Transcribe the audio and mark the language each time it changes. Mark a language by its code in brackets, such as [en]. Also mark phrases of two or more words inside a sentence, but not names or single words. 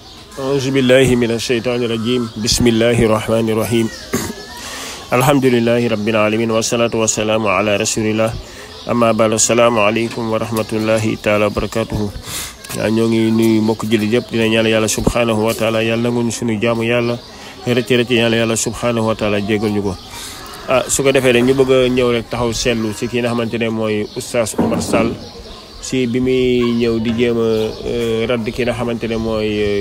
[ar] أعوذ بالله من الشيطان الرجيم بسم الله الرحمن الرحيم الحمد لله رب العالمين والصلاة والسلام على رسول الله أما بعد السلام عليكم ورحمة الله تعالى وبركاته [wo] ñoo ngi nuyu mbokk jullit yëpp dina ñaan yàlla [ar] سبحانه وتعالى [wo] yàlla nanguñu suñu jaamu yàlla rëcc yàlla [ar] سبحانه وتعالى [wo] jégal ñu ko su ko defee rek ñu bëgg a ñëw rek taxaw seetlu ci kii nga xamante ne mooy Oustaz Oumar Sall si bi muy ñëw di jéem a radd ki nga xamante ne mooy